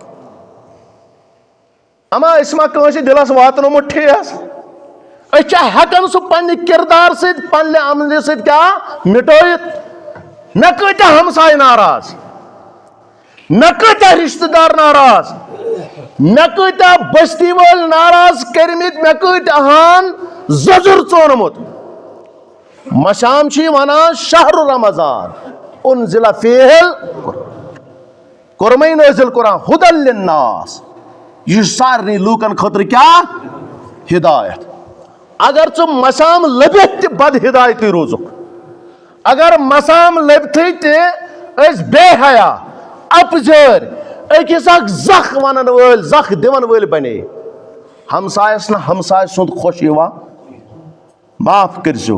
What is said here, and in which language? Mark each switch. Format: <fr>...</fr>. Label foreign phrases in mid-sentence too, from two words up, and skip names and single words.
<ks>اما أسۍ ما کٲنٛسہِ دِلس واتنومُت ٹھیس أسۍ چھا ہٮ۪کان سُہ پننہِ کردار سۭتۍ پننہِ عملہِ سۭتۍ کیٛاہ مٹٲیِتھ مےٚ کۭتیاہ ہمساے ناراض مےٚ کۭتیاہ رشتہٕ دار ناراض مے کۭتیاہ بستی وٲلۍ ناراض کٔرمٕتۍ، مے کۭتیاہن زجر ژونمُت. مشام چھ ونان</ks> <ar>شہر رمضان انزل فیہ</ar> <ks>کورمے نازل قرآن</ks> <ar>ہدی للناس،</ar> <ks>یہ سارنی لوکن خاطر کیا ہدایت. اگر ژٕ مشام لبِتھ تہِ بد ہدایتی روزُکھ، اگر مسام لبتھٕے تہِ أسۍ بے حیا اپزٲرۍ أکِس اکھ زکھ ونن وٲلۍ زکھ دِون وٲلۍ بنے، ہمسایس نہٕ ہمساے سُنٛد خۄش یِوان معاف کٔرزیو.</ks>